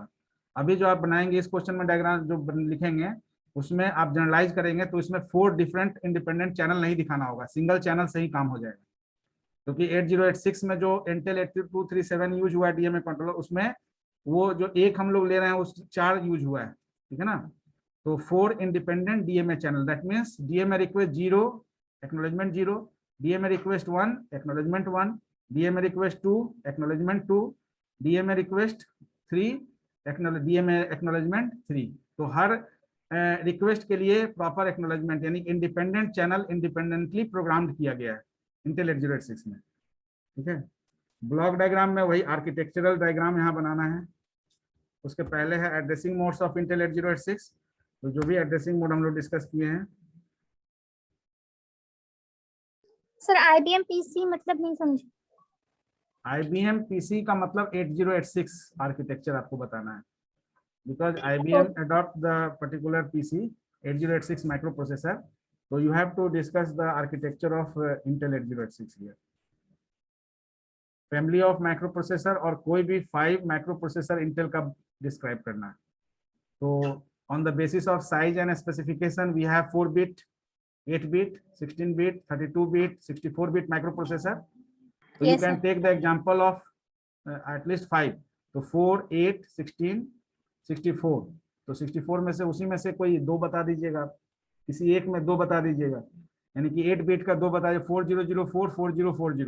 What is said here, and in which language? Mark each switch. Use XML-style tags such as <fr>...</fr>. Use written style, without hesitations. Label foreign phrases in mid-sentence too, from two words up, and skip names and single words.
<hi>अभी जो आप बनाएंगे इस क्वेश्चन में डायग्राम जो लिखेंगे उसमें आप जनरलाइज करेंगे तो इसमें 4</hi> <en>different independent channel</en> <hi>नहीं दिखाना होगा,</hi> <en>single channel</en> <hi>से ही काम हो जाएगा। क्योंकि 8086 में जो इंटेल 8237 यूज हुआ है</hi> <en>DMA controller,</en> <hi>उसमें वो जो एक हम लोग ले रहे हैं उस 4 यूज हुआ है, ठीक है ना।</hi> <en>तो 4 independent DMA channel, that means DMA request 0 acknowledgement 0, DMA request 1 acknowledgement 1, DMA request 2 acknowledgement 2, DMA request 3 DMA acknowledgement 3.</en> <hi>तो हर रिक्वेस्ट के लिए</hi> <en>proper acknowledgement</en> <hi>यानी</hi> <en>independent channel independently programmed</en> <hi>किया गया है इंटेल 8086 में, ठीक है।</hi> <en>block diagram</en> <hi>में वही</hi> <en>architectural diagram</en> <hi>यहाँ बनाना है। उसके पहले है</hi> <en>addressing modes of Intel 8086,</en> <hi>तो जो भी</hi> <en>addressing mode</en> <hi>हम लोग डिस्कस किए हैं। सर IBM PC मतलब नहीं समझे। IBM PC का मतलब 8086 आर्किटेक्चर आपको बताना है,</hi> <en>because IBM adopt the particular PC 8086 microprocessor, so you have to discuss the architecture of Intel 8086 here. family of micro processor</en> <hi>और कोई भी 5</hi> <en>micro processor</en> <hi>इंटेल का डिस्क्राइब करना है।</hi> <en>तो on the basis of size and specification we have 4 bit, 8 bit, 16 bit, 32 bit, 64 bit micro processor. तो you can take the example of atleast 5, तो 4, 8, 16, 64।</en> <hi>तो 64 में से उसी में से कोई 2 बता दीजिएगा, किसी एक में 2 बता दीजिएगा, यानी कि 8 बिट का 2 बता दीजिए, 4004, 4040।</hi>